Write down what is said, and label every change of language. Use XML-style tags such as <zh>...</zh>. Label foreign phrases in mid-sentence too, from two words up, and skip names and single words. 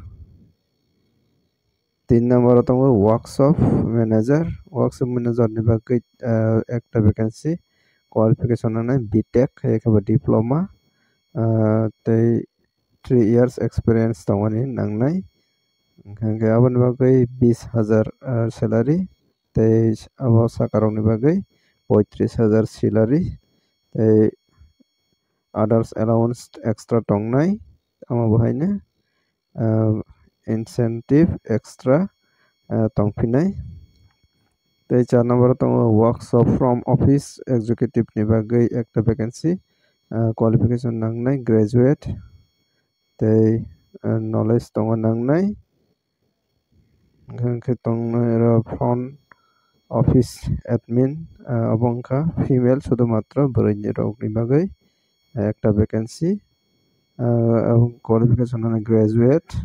<trp>3 number tongo</trp> <en>workshop manager</en> <trp>ni bagai ekta</trp> <en>vacancy qualification</en> <trp>nangnai BTech haikaba diploma tei</trp> <en>3 years experience</en> <trp>tongmani nangnai hingkha aboni bagai 20,000 salary tei abo sakarok ni bagai 35,000 salary tei</trp> <en>others allowance extra</en> <trp>tongnai amo bahaino</trp> <en>incentive extra</en> <trp>tongphinai tei 4 number tongo</trp> <en>workshop from office</en> <trp>executive ni bagai ekta</trp> <en>vacancy qualification</en> <trp>nangnai graduate tei knowledge tongo nangnai hingkha tongnai</trp> <en>front office admin</en> <trp>abongkha female sudumatra boroi ni rok ni bagai ekta</trp> <en>vacancy qualification</en> <trp>nangnai graduate</trp>